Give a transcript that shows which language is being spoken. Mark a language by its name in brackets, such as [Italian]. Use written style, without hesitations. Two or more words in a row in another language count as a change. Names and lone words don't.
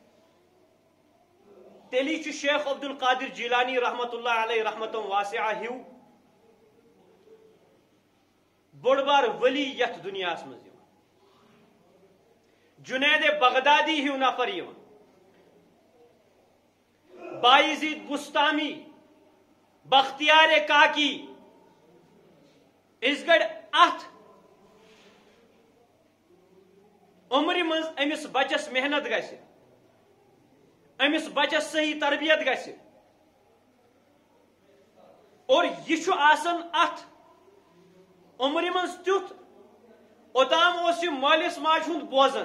[Kashmiri] تیٚلی چھُ شیخ عبدالقادر جیلانی [Arabic] رحمۃ اللہ علیہ رحمتم واسعہ [Kashmiri] ہیوٗ بوٚڑ بار ولی یتھ دنیاہس منٛز یِوان، جنید بغدادی ہیوٗ نفر یِوان، بایزید بُستامی، بختیار کاکی. اس گڑ اتھ عمرِ منٛز أمِس بچس محنت گژھِ، أمِس بچس صحیح تربیت گژھِ، اور یہِ چھُ آسان اتھ عمرِ منٛز تیُتھ اوٚتام اوس یہِ مٲلِس ماجہِ ہُنٛد بوزان.